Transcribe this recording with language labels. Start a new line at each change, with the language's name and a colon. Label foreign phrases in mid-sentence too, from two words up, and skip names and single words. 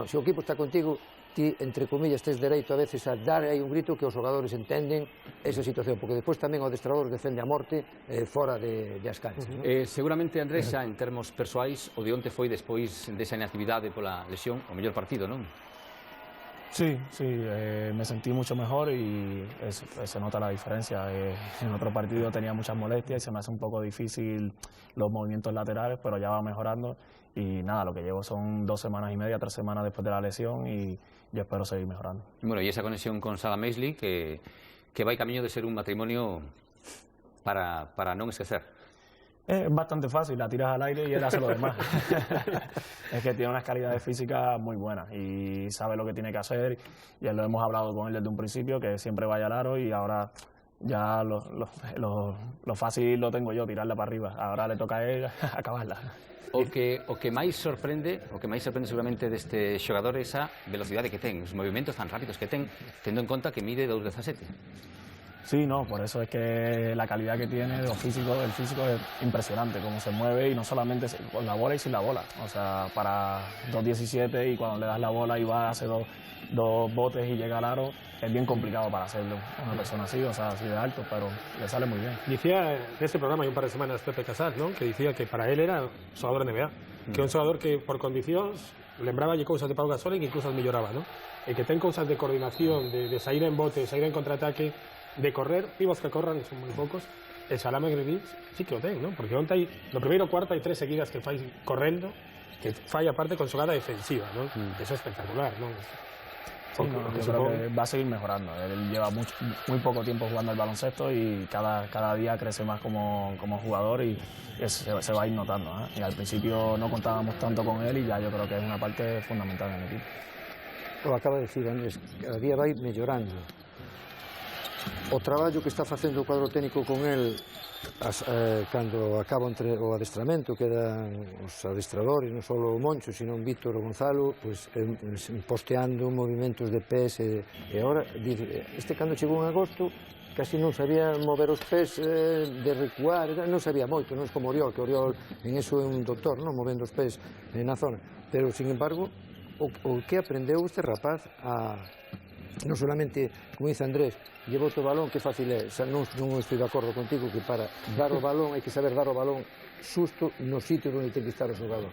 Galician: Se o equipo está contigo, ti,
Spanish: entre comillas,
Galician: tes dereito a veces a dar aí un grito que os xogadores entenden esa situación, porque despois tamén o adestrador defende a morte fora das canchas. Seguramente, Andrés, xa en termos persoais, o de onte foi despois desa inactividade pola lesión o mellor partido, non?
Spanish: Sí, me sentí mucho mejor y se nota la diferencia. En otro partido tenía muchas molestias y se me hace un poco difícil los movimientos laterales, pero ya va mejorando y nada, lo que llevo son 2 semanas y media, 3 semanas después de la lesión y yo espero seguir mejorando. Bueno, y esa conexión con Sala Meisli que va camino de ser un matrimonio para
Galician: non esquecer.
Spanish: Es bastante fácil, la tiras al aire y él hace lo demás. Es que tiene unas calidades físicas muy buenas y sabe lo que tiene que hacer. Ya lo hemos hablado con él desde un principio, que siempre vaya al aro y ahora ya lo fácil lo tengo yo, tirarla para arriba. Ahora le toca a él acabarla.
Galician: O que máis sorprende seguramente deste xogador é esa velocidade que ten, os movimentos tan rápidos que ten, tendo en conta que mide 2,17.
Spanish: Sí, no, por eso es que la calidad que tiene, el físico es impresionante, cómo se mueve y no solamente con la bola y sin la bola. O sea, para 2,17 y cuando le das la bola y va, hace dos botes y llega al aro, es bien complicado para hacerlo una persona así, o sea, así de alto, pero le sale muy bien. Decía en este programa hay un par de semanas Pepe Casas, ¿no?
Galician: Que decía que para él era un xogador NBA, que un xogador que por condicións lembraballe cousas de Pau Gasol e que incluso melloraba, ¿no? E que ten cousas de coordinación, de sair en bote, sair en contraataque, de correr, pibos que corran, son moi poucos, e Salame Grilic sí que o ten, non? Porque onte no primeiro cuarto hai 3 seguidas que fai correndo, que fai aparte con xogada defensiva, non? Eso é espectacular, non?
Spanish: Sí, no, yo creo que va a seguir mejorando. Él lleva muy poco tiempo jugando al baloncesto y cada día crece más como jugador y se va a ir notando, ¿eh? Y al principio no contábamos tanto con él y ya yo creo que es una parte fundamental en el equipo.
Galician: O acaba de decir Andrés, cada día vai mellorando. O traballo que está facendo o cuadro técnico con el cando acaba o adestramento, quedan os adestradores, non só o Moncho, sino o Víctor o Gonzalo, pues, posteando movimentos de pés e ahora, este cando chegou en agosto casi non sabía mover os pés de recuar, non sabía moito, non é como Oriol, que Oriol en eso é un doctor, non movendo os pés na zona, pero
Spanish: sin embargo
Galician: o que aprendeu este rapaz a non solamente, como dice Andrés, lleva o balón, que fácil é, non estou de acordo contigo que para dar o balón hai que saber dar o balón xusto no sitio onde ten que estar o xogador.